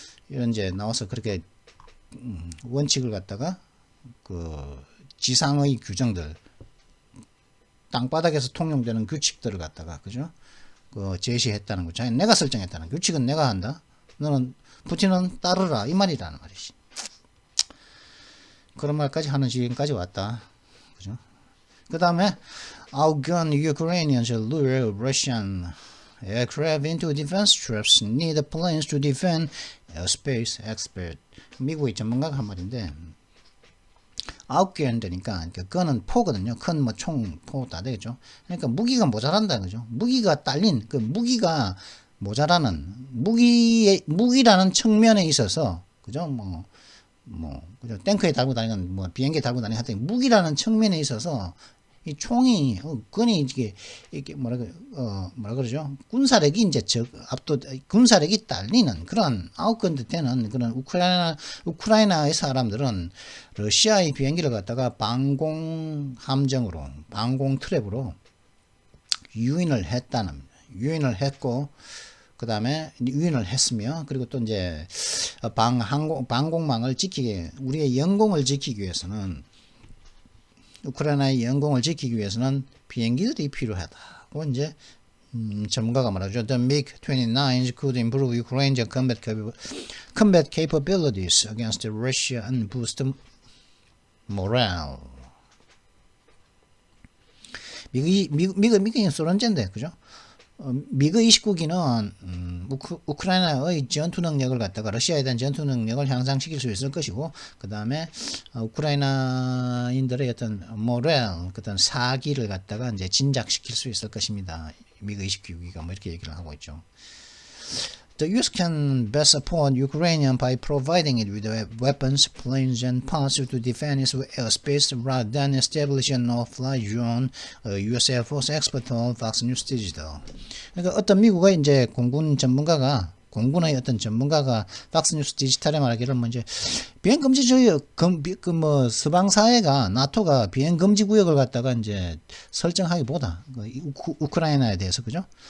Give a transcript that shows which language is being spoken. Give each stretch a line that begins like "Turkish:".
Korean: 이런 이제 나와서 그렇게 원칙을 갖다가 그 지상의 규정들, 땅바닥에서 통용되는 규칙들을 갖다가, 그죠? 제시했다는 거죠. 내가 설정했다는, 규칙은 내가 한다. 너는 푸틴은 따르라, 이 말이라는 말이지. 그런 말까지 하는 지경까지 왔다. 그죠?
English: 그 다음에, outgun Ukrainians lure Russian aircraft into defense traps, need planes to defend airspace expert.
Korean: 미국의 전문가가 한 말인데, outgun 되니까, 그거는 포거든요. 큰 포 다 되겠죠. 그러니까 무기가 모자란다, 그죠? 무기가 딸린, 무기가 모자라는, 무기라는 측면에 있어서, 그죠? 그죠? 탱크에 달고 다니는, 비행기에 달고 다니는, 하여튼, 무기라는 측면에 있어서, 이 총이, 건이, 이게, 뭐라 그러죠? 군사력이 이제 군사력이 딸리는 그런 아웃건드 되는 그런 우크라이나의 사람들은 러시아의 비행기를 갖다가 방공 트랩으로 유인을 했고, 그 다음에 유인을 했으며, 그리고 또 이제 방공망을 우리의 영공을 지키기 위해서는, 우크라이나의 영공을 지키기 위해서는 비행기들이 필요하다고 이제 전문가가 말하죠.
English: The MiG-29s could improve Ukraine's combat capabilities against Russia and boost morale.
Korean: 미국이 소련제인데, 그죠? 미그 29기는 우크라이나의 전투 능력을 갖다가 러시아에 대한 전투 능력을 향상시킬 수 있을 것이고, 그 다음에 우크라이나인들의 어떤 어떤 사기를 갖다가 이제 진작시킬 수 있을 것입니다. 미그 29기가 이렇게 얘기를 하고 있죠.
English: The U.S. can best support Ukraine by providing it with weapons, planes, and parts to defend its airspace rather than establish a no-fly zone. U.S. Air Force expert told Fox News Digital.
Korean: 그러니까 어떤 미국의 이제 공군의 어떤 전문가가 팍스뉴스 디지털에 말하기를 이제 비행 금지구역, 서방 사회가 나토가 비행 금지 구역을 갖다가 이제 설정하기보다 우크라이나에 대해서, 그죠?